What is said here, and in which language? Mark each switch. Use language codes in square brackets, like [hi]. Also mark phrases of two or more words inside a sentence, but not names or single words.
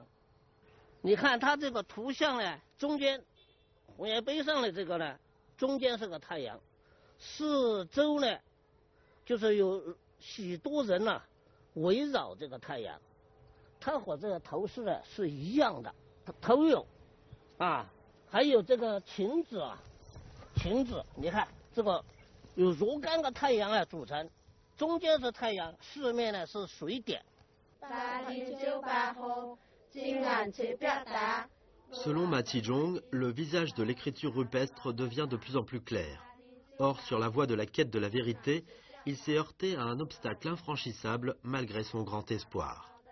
[zh] 你看它这个图像呢，中间红崖碑上的这个呢，中间是个太阳，四周呢就是有许多人呢围绕这个太阳，它和这个头饰呢是一样的，头有啊，还有这个裙子啊，裙子你看这个有若干个太阳啊组成，中间是太阳，四面呢是水点。 [fr] Selon Ma Tijong, le visage de l'écriture rupestre devient de plus en plus clair. Or, sur la voie de la quête de la vérité, il s'est heurté à un obstacle infranchissable malgré son grand espoir.